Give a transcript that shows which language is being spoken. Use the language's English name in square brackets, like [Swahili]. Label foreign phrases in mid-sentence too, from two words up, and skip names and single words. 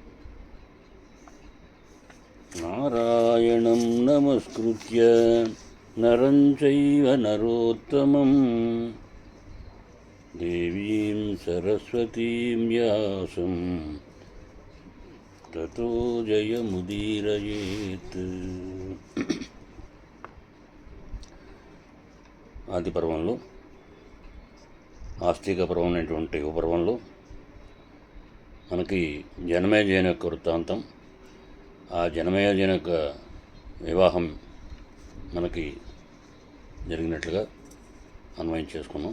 [Sanskrit] नारायणं नमस्कृत्य नरं चैव नरोत्तमं देवीं सरस्वतीं व्यासं ततो जयमुदीरयेत्। [Telugu] ఆది పర్వంలో ఆస్తిక పర్వం అనేటువంటి ఉపపర్వంలో మనకి జనమేజయుని యొక్క వృత్తాంతం, ఆ జనమేజయుని యొక్క వివాహం మనకి జరిగినట్లుగా అన్వయం చేసుకున్నాం.